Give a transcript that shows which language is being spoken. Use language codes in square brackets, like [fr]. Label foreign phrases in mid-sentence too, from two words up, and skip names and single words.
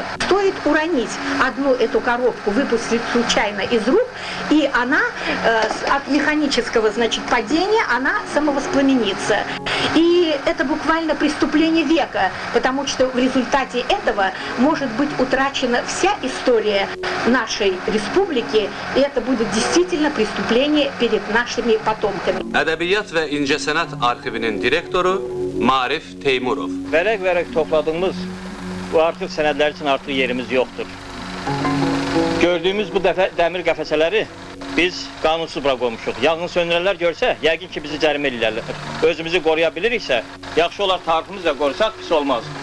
[ru] Стоит уронить одну эту коробку, выпустить случайно из рук, и она от механического, значит, падения, она самовоспламенится. И это буквально преступление века, потому что в результате этого может быть утрачена вся история нашей республики, и это будет действительно преступление перед нашими потомками. [az] Ədəbiyyat və İncəsənət Arxivinin direktoru Marif Teymurov. Vərək topladığımız bu arxiv sənədləri üçün artıq yerimiz yoxdur. Gördüyümüz bu dəmir qəfəsələri biz qanunsuz bura qoymuşuq. Yanğın söndürənlər görsə, yəqin ki bizi cərimə eləyərlər. Özümüzü qoruya biliriksə, yaxşı olar tariximizi də qorusaq, pis olmaz.